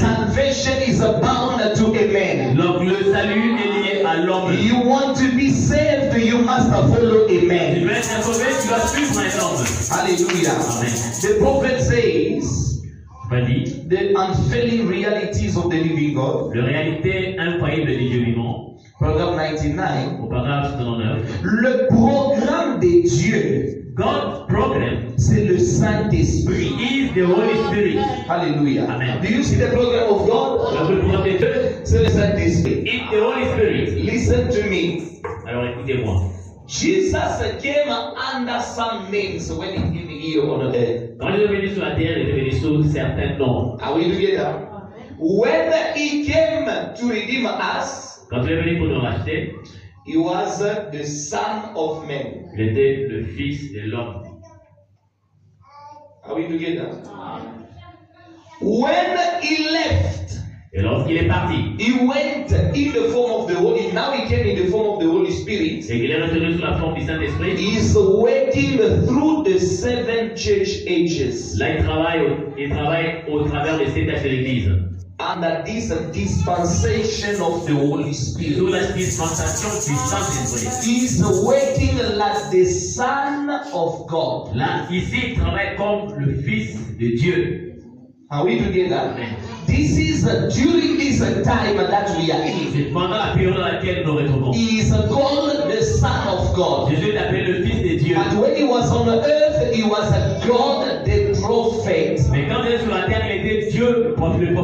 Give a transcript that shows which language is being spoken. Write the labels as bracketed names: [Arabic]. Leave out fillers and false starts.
[English] Salvation is bound to a man. [French] Donc le salut est lié à l'homme. [English] You want to be saved, you must follow a [French] Tu [English] man. [French] veux être sauvé, tu dois suivre un homme. [English] Hallelujah. Amen. The prophet says [French] Va dit, [English] the unfailing realities of the living God. [French] la réalité infaillible du Dieu vivant, Proverbe 99. au paragraphe 79. Le programme de Dieu, [English] God's program [French] c'est le Saint-Esprit. [English] is the Holy Spirit. Hallelujah. Amen. Do you see the program of God? [French] Le programme de Dieu C'est le Saint-Esprit. [English] is the Holy Spirit. Listen to me. [French] Alors écoutez-moi. [English] Jesus came under some names when he came here on earth. [French] Quand il est venu sur la terre, il est venu sous certains noms. [English] Are we together? When he came to redeem us, [French] Quand il est venu pour nous racheter, [English] he was the Son of Man. [French] il était le Fils de l'homme. [English] Are we together? When he left, [French] Et lorsqu'il est parti, [English] he went in the form of the Holy. Now he came in the form of the Holy Spirit. [French] et qu'il est retourné sous la forme du Saint-Esprit, [English] He's working through the 7 church ages. [French] là il travaille au travers des 7 âges de l'Église. [English] Under this dispensation of the Holy [French] Sous [English] Spirit. [French] la dispensation du Saint-Esprit. [English] He's working like the Son of God. [French] Là, ici, il travaille comme le Fils de Dieu. [English] Are we together? Amen. This is during this time that we are in. [French] C'est pendant la période dans laquelle nous nous retrouvons. [English] He is called the Son of God. [French] Jésus est appelé le Fils de Dieu. [English] And when he was on earth, he was God the prophet. [French] Mais quand il est sur la terre, il était Dieu, le prophète.